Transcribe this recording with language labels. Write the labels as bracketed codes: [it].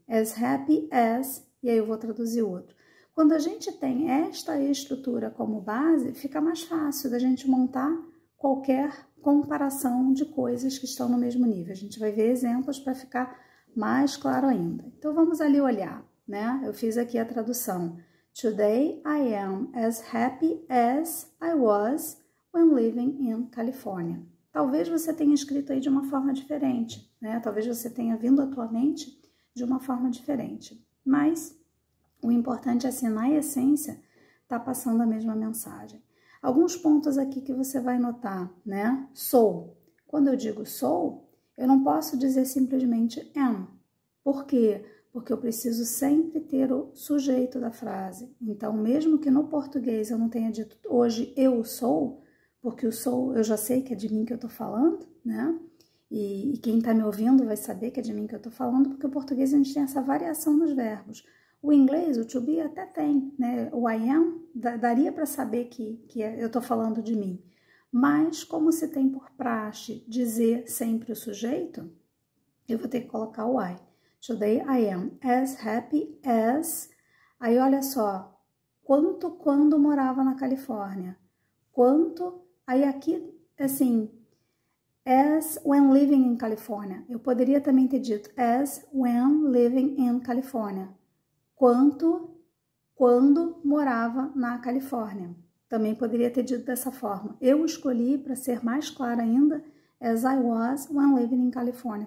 [en] As happy as, [pt] e aí eu vou traduzir outro. Quando a gente tem esta estrutura como base, fica mais fácil da gente montar qualquer comparação de coisas que estão no mesmo nível. A gente vai ver exemplos para ficar mais claro ainda. Então, vamos ali olhar, né? Eu fiz aqui a tradução. [en] Today I am as happy as I was when living in California. [pt] Talvez você tenha escrito aí de uma forma diferente, né? Talvez você tenha vindo à tua mente de uma forma diferente. Mas o importante é assim, na essência, tá passando a mesma mensagem. Alguns pontos aqui que você vai notar, né? Sou. Quando eu digo sou, eu não posso dizer simplesmente am. Por quê? Porque eu preciso sempre ter o sujeito da frase. Então, mesmo que no português eu não tenha dito hoje eu sou, porque o sou eu já sei que é de mim que eu tô falando, né? E quem tá me ouvindo vai saber que é de mim que eu tô falando, porque o português a gente tem essa variação nos verbos. O inglês, o to be até tem, né? O I am, daria para saber que eu tô falando de mim. Mas, como se tem por praxe dizer sempre o sujeito, eu vou ter que colocar o I. [en] Today I am as happy as... [pt] Aí, olha só, quanto quando morava na Califórnia. Quanto... Aí, aqui, assim, [en] as when living in California. [pt] Eu poderia também ter dito [en] as when living in California. [pt] Quanto quando morava na Califórnia. Também poderia ter dito dessa forma. Eu escolhi, para ser mais clara ainda, [en] as I was when living in California.